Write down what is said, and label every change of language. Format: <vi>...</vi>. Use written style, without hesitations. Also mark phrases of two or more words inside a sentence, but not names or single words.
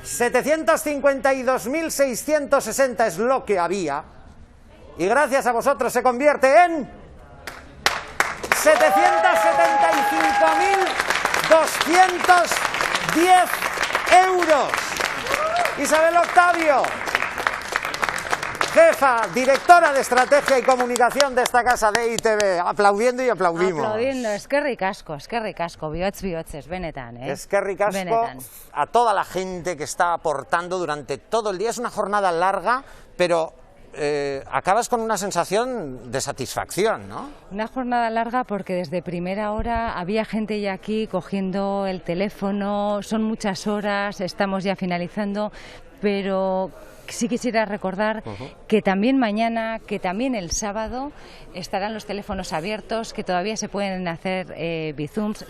<es>752.660 es lo que había, y gracias a vosotros se convierte en 775.210 euros. Isabel Octavio, jefa, directora de Estrategia y Comunicación de esta casa de ITV, aplaudiendo y aplaudimos. Aplaudiendo,</es> <eu>eskerrik asko, bihotz-bihotzez, benetan, Eskerrik asko benetan.</eu> <es>a toda la gente que está aportando durante todo el día. Es una jornada larga, pero acabas con una sensación de satisfacción, ¿no? Una jornada larga porque desde primera hora había gente ya aquí cogiendo el teléfono, son muchas horas, estamos ya finalizando, pero sí quisiera recordar que también mañana, que también el sábado estarán los teléfonos abiertos, que todavía se pueden hacer bizooms.</es>